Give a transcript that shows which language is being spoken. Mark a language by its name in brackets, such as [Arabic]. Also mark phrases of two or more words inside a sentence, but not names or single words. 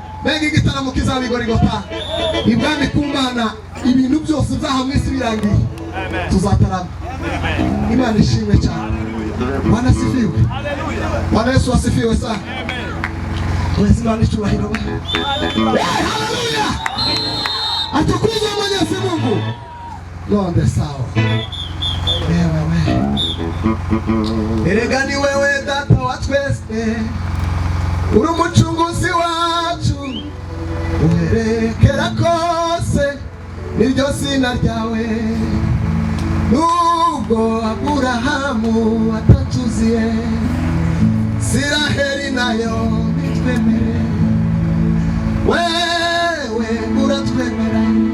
[Kinyarwanda] mbega igitaramo kizabigorigota ibwami ku Mana ibintu byose byaha mu isi birangiye tuzatarama. Imana ishimwe cyane. [Swahili] Bwana asifiwe. Bwana Yesu asifiwe sana. [Kinyarwanda] Mwezi Imana icyubahiro. Haleluya. [Swahili] Atukuzwe Mwenyezi Mungu. Londe sawa. [Kinyarwanda] Erega ni wewe data wa twese, uri umucunguzi wacu, uherekera kose niryo zina ryawe. Nubwo Aburahamu atatuziye, Isiraheli nayo nitwemere, wewe uratwemera.